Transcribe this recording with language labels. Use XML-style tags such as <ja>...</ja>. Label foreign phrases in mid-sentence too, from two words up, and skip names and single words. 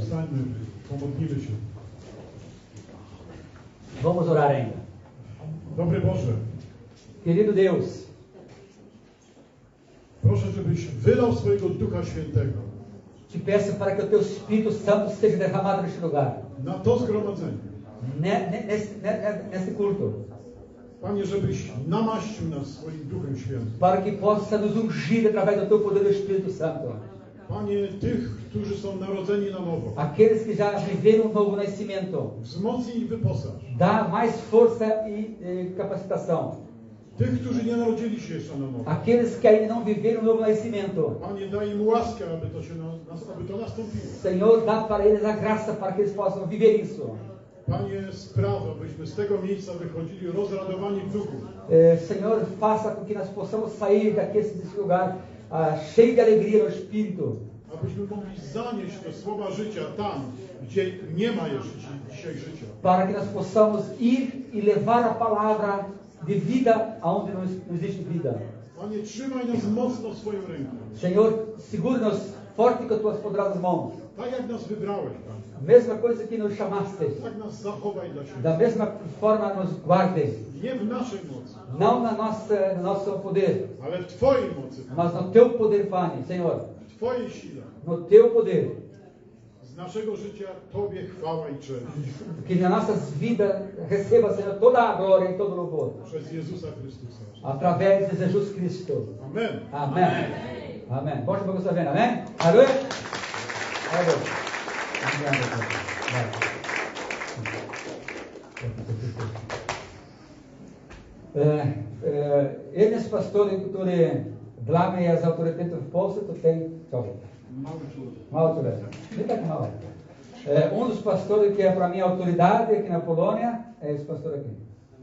<pl>Wstańmy, pomodlimy się.</pl> <pt>Vamos orar ainda.</pt> <pl>Dobry Boże,</pl> <pt>Querido Deus,</pt> <pl>proszę, żebyś wylał swojego Ducha Świętego</pl> <pt>te peço para que o Teu Espírito Santo seja derramado neste lugar,</pt> <pl>na to zgromadzenie.</pl> <pt>nesse culto,</pt> <pl>Panie, żebyś namaścił nas swoim Duchem Świętym.</pl> <pt>para que possa nos ungir através do Teu poder do Espírito Santo.</pt> <pl>Panie, tych, którzy są narodzeni na nowo,</pl> <pt>Aqueles que já viveram um novo nascimento,</pt> <pl>wzmocnij i wyposaż.</pl> <pt>dá mais força e capacitação.</pt> <pl>Tych, którzy nie narodzili się jeszcze na nowo,</pl> <pt>Aqueles que ainda não viveram um novo nascimento,</pt> <pl>Panie, daj im łaskę, aby to nastąpiło.</pl> <pt>Senhor, dá para eles a graça para que eles possam viver isso.</pt> <pl>Panie, spraw, abyśmy z tego miejsca wychodzili rozradowani w duchu.</pl> <pt>Senhor, faça com que nós possamos sair desse lugar cheio de alegria no Espírito.</pt> <pl>Abyśmy mogli zanieść te słowa życia tam, gdzie nie ma jeszcze dzisiaj życia.</pl> <pt>Para que nós possamos ir e levar a palavra de vida aonde não existe vida.</pt> <pl>Panie, trzymaj nas mocno swoją ręką.</pl> <pt>Senhor, segura-nos forte com as tuas poderosas mãos.</pt> <pl>Tak jak nas wybrałeś, Panie.</pl> <pt>A mesma coisa que nos chamaste,</pt> <pl>Tak nas zachowaj dla siebie.</pl> <pt>da mesma forma nos guarde.</pt> <pl>Nie w naszej mocy,</pl> <pt>Não no nosso poder,</pt> <pl>ale w Twojej mocy.</pl> <pt>mas no teu poder, Pai, Senhor.</pt> <pl>Twojej sile,</pl> <pt>no Teu poder,</pt> <pl>z naszego życia Tobie chwała i cześć.</pl> <pt>que nas nossas vidas receba, Senhor, toda a glória e todo o louvor.</pt> <pl>Przez Jezusa Chrystusa.</pl> <pt>Através de Jesus Cristo.</pt> <pl>Amen.</pl> <pt>Amém. Amém. Bota para você ver, amém? Aleluia. Aleluia.</pt> <pl>Jednym z pastorów, który dla mnie jest autorytetem w Polsce, to ten człowiek. Mały człowiek. Nie tak mały.</pl> <pt>Dos pastores que é para mim autoridade aqui na Polônia é esse pastor aqui.</pt>